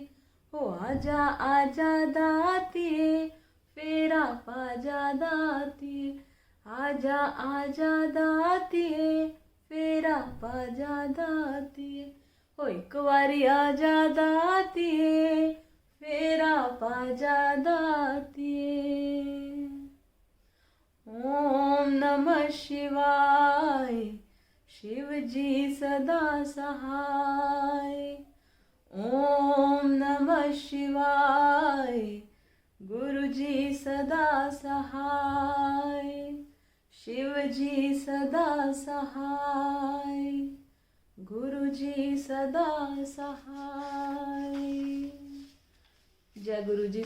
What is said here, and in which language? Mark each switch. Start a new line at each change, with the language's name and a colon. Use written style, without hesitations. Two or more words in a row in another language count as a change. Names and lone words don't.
Punjabi: ਹੋ ਆਜਾ ਆਜਾ ਦਾਤੀਏ, ਫੇਰਾ ਪਾਜਾ ਦਾਤੀਏ। ਆਜਾ ਆਜਾ ਦਾਤੀਏ, ਫੇਰਾ ਪਾਜਾ ਦਾਤੀਏ। ਹੋ ਇੱਕ ਵਾਰੀ ਆਜਾ ਦਾਤੀਏ, ਫੇਰਾ ਪਾਜਾ ਦਾਤੀਏ।
Sanskrit: ओम नमः शिवाय,
Hindi: शिव जी सदा सहाय।
Sanskrit: ओम नमः शिवाय,
Hindi: गुरु जी सदा सहाय। शिव जी सदा सहाय, गुरु जी सदा सहाय। जय गुरु जी।